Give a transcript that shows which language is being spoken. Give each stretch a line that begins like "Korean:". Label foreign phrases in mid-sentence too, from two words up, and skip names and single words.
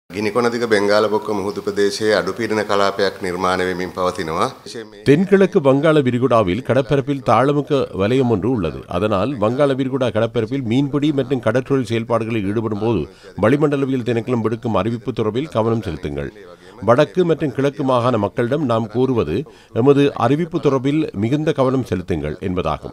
Sinhala: ගිනිකොනදිග බෙන්ගාලපොක්ක මුහුදු ප්‍රදේශයේ අඩුපීඩන කලාපයක් නිර්මාණය වෙමින් පවතිනවා.
Tamil: தென்கிழக்கு வங்காள விரிகுடாவில் கடற்பரப்பில் தாழ்முக வலயம் ஒன்று உள்ளது. அதனால் வங்காள விரிகுடா கடற்பரப்பில் மீன்பிடி மற்றும் கடற்றொழில் செயல்பாடுகளில் ஈடுபடும் போது வளிமண்டலவியல் திணைக்களம் விடுக்கும் அறிவிப்பு தொடர்பில் கவனம் செலுத்துங்கள். வடக்கு மற்றும் கிழக்கு மாகாண மக்களிடம் நாம் கூறுவது எமது அறிவிப்பு தொடர்பில் மிகுந்த கவனம் செலுத்துங்கள் என்பதாகும்.